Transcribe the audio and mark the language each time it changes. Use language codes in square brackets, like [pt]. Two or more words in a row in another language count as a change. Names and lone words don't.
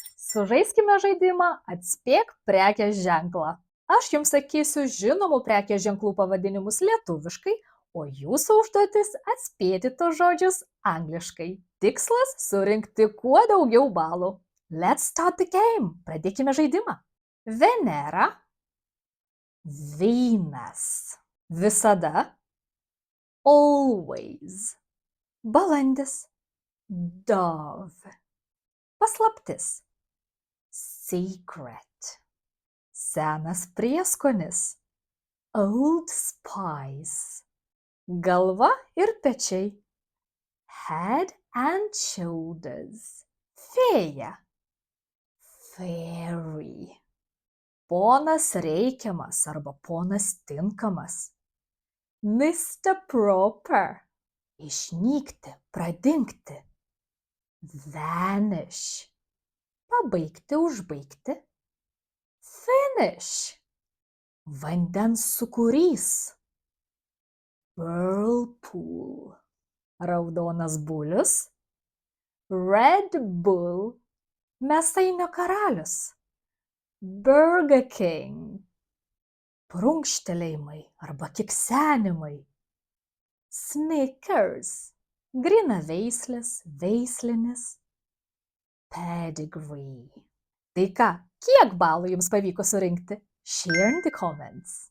[lt] Sužaiskime žaidimą Atspėk prekės ženklą. Aš jums sakysiu žinomų prekės ženklų pavadinimus lietuviškai, o jūsų užduotis atspėti tos žodžius angliškai. Tikslas – surinkti kuo daugiau balų. [en] Let's start the game. [lt] Pradėkime žaidimą. Venera. Vynas. Visada. [en] Always. Balandis. Dove. Paslaptis. [lt] Secret. Senas prieskonis. Old Spice. Galva ir pečiai. [en] Head and shoulders. [lt] Fėja. Fairy. Ponas reikiamas arba ponas tinkamas. [en] Mr. Proper. [lt] Išnykti, pradingti. Vanish. Pabaigti, užbaigti. Finish. Vandens sūkurys. Whirlpool. Raudonas bulius. Red Bull. Mėsainio karalius. [en] Burger King. [lt] Prunkštelėjimai arba kiksenimai. [en] Snickers. [lt] Grynaveislis, veislinis. [en] Pedigree. [lt] Tai ką, kiek balų jums pavyko surinkti? [en] Share in the comments.